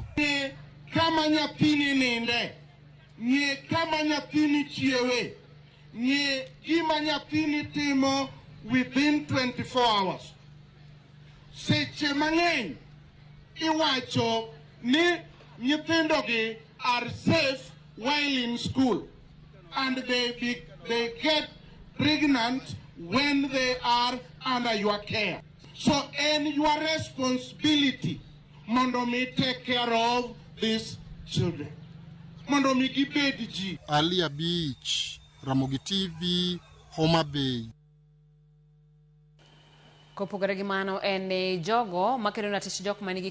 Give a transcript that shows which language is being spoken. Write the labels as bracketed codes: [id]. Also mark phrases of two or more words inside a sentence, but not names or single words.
[luo] Kama nyathini ninde, ng'e kama nyathini chiewe, ng'e gima nyathini timo [en] within 24 hours. [luo] Seche mang'eny iwacho ni nyithindogi [en] are safe while in school and they get pregnant when they are under your care. So and your responsibility [luo] mondo me [en] take care of these children. [luo] Mondo me gibed ji. Ali Abich, Ramogi TV, Homa Bay. Kopogore gi mano en jogo makedo na tich jok manigi